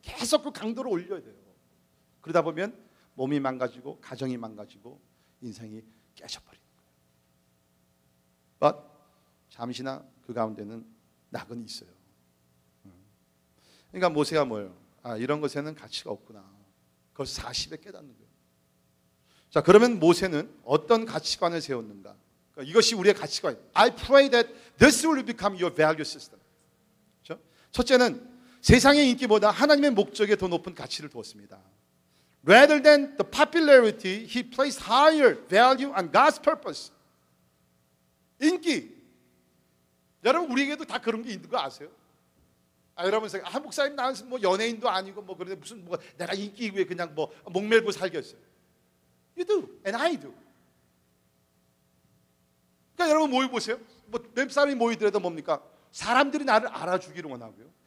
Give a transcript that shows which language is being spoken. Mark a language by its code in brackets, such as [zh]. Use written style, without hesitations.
[ko] 계속 그 강도를 올려야 돼요. 그러다 보면 몸이 망가지고 가정이 망가지고 인생이 깨져버리는 거예요. But 잠시나 그 가운데는 낙은 있어요. 그러니까 모세가 뭐예요? 이런 것에는 가치가 없구나. 그걸 40에 깨닫는 거예요. 자, 그러면 모세는 어떤 가치관을 세웠는가? 그러니까 이것이 우리의 가치관. [en] I pray that this will become your value system. [ko] 그렇죠? 첫째는 세상의 인기보다 하나님의 목적에 더 높은 가치를 두었습니다. [en] Rather than the popularity, he placed higher value on God's purpose. [ko] 인기. 여러분 우리에게도 다 그런 게 있는 거 아세요? 여러분 목사님 나는 뭐 연예인도 아니고 뭐 그런데 무슨 뭐 내가 인기 위해 그냥 뭐 목매고 살겠어요. [en] You do, and I do. [ko] 그러니까 여러분 모여 보세요. 뭐 몇 사람이 모이더라도 뭡니까? 사람들이 나를 알아주기를 원하고요.